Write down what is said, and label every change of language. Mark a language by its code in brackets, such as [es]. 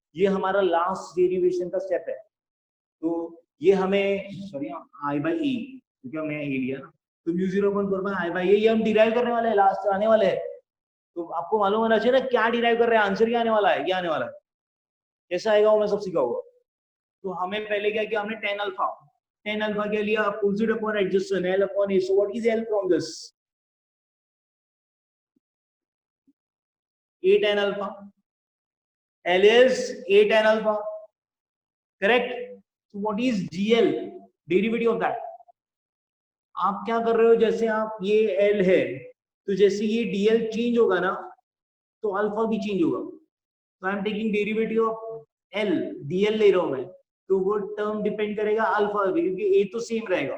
[hi] ये हमारा last derivation का स्टेप है, तो ये हमें सॉरी आई बाई ए, क्योंकि हमने ए लिया ना, तो म्यू 0/4 पाई आई बाई ए ये हम डिराइव करने वाले हैं, लास्ट आने वाले हैं। तो आपको मालूम होना चाहिए ना क्या डिराइव कर रहे हैं, आंसर क्या आने वाला है, ये आने वाला है, कैसा आएगा वो मैं सब सिखाऊंगा। तो हमें पहले क्या किया हमने tan अल्फा क्या लिया, opposite upon adjacent L upon A। [en] So what is L from this? A tan alpha, L is A tan alpha, correct? So what is GL? Derivative of that. [hi] आप क्या कर रहे हो, जैसे आप ये L है तो जैसे ये DL चेंज होगा ना तो अल्फा भी चेंज होगा। तो [en] I am taking derivative of L, [hi] DL ले रहा हूं मैं, तो वो टर्म डिपेंड करेगा अल्फा पे, क्योंकि A तो सेम रहेगा।